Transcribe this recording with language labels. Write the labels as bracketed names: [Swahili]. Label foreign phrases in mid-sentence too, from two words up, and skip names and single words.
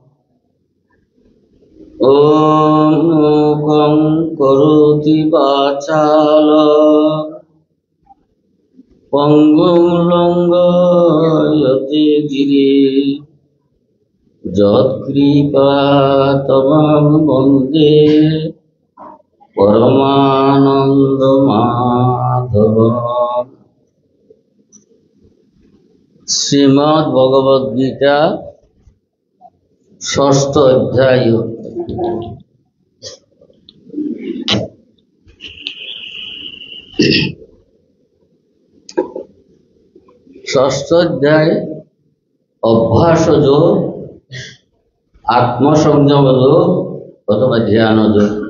[Sanskrit] ॐ मूकं करोति वाचालं पङ्गुं लङ्घयते गिरिं यत्कृपातमहं वन्दे परमानन्दमाधवम्। [Bangla] শ্রীমদ্ ভগবদ গীতা ষষ্ঠ অধ্যায়। ষষ্ঠ অধ্যায় অভ্যাস যোগ, আত্মসংযম যোগ অথবা ধ্যান যোগ।